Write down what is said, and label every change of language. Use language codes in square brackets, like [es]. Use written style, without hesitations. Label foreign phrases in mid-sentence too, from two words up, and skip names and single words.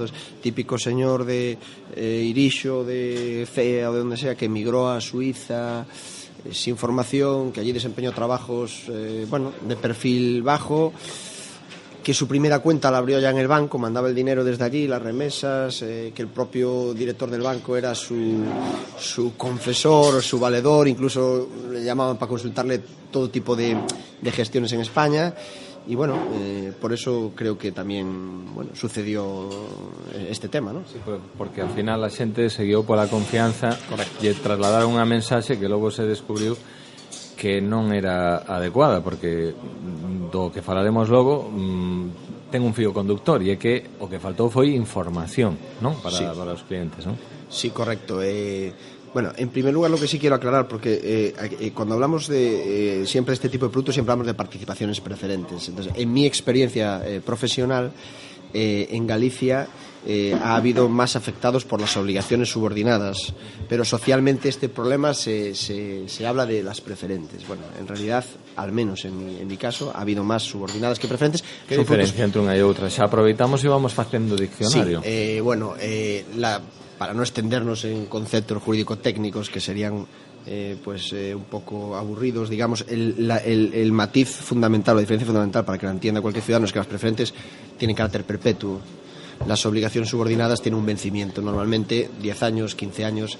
[es] Entonces, típico señor de Irixo, de Cea o de donde sea, que emigró a Suiza sin formación, que allí desempeñó trabajos de perfil bajo, que su primera cuenta la abrió ya en el banco, mandaba el dinero desde allí, las remesas, que el propio director del banco era su confesor, su valedor, incluso le llamaban para consultarle todo tipo de gestiones en España. Y por eso creo que también sucedió este tema, ¿no? [gl] Sí, porque al final la xente se guiou pola confianza. Correcto. E trasladaron unha mensaxe que logo se descubriu que non era adecuada, porque do que falaremos logo ten un fío conductor, e é que o que faltou foi información, ¿no? Para os clientes, ¿no? Sí, correcto. [es] En primer lugar, lo que sí quiero aclarar, porque cuando hablamos de siempre este tipo de productos, siempre hablamos de participaciones preferentes. Entonces, en mi experiencia profesional, en Galicia ha habido más afectados por las obligaciones subordinadas, pero socialmente este problema se habla de las preferentes. Bueno, en realidad, al menos en mi caso, ha habido más subordinadas que preferentes. [gl] Que diferencia entre unha e outra? Xa aproveitamos e vamos facendo diccionario. [es] Sí, para no extendernos en conceptos jurídico-técnicos que serían un poco aburridos, digamos, el matiz fundamental, la diferencia fundamental para que la entienda cualquier ciudadano es que las preferentes tienen carácter perpetuo. Las obligaciones subordinadas tienen un vencimiento, normalmente 10 años, 15 años.